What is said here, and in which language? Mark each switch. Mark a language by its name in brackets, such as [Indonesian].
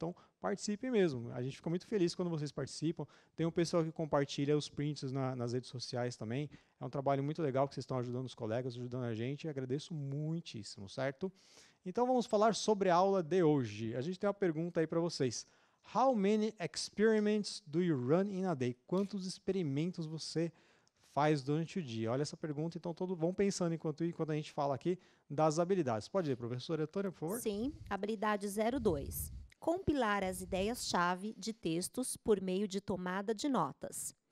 [Portuguese] Então, participem mesmo. A gente fica muito feliz quando vocês participam. Tem um pessoal que compartilha os prints nas redes sociais também. É um trabalho muito legal que vocês estão ajudando os colegas, ajudando a gente. Agradeço muitíssimo, certo? Então vamos falar sobre a aula de hoje. A gente tem uma pergunta aí para vocês. [English] How many experiments do you run in a day? [Portuguese] Quantos experimentos você faz durante o dia? Olha essa pergunta, então todos vão pensando enquanto a gente fala aqui das habilidades. Pode ir, professora Antônia, por favor? Sim, habilidade 02. Compilar as ideias-chave de textos por meio de tomada de notas.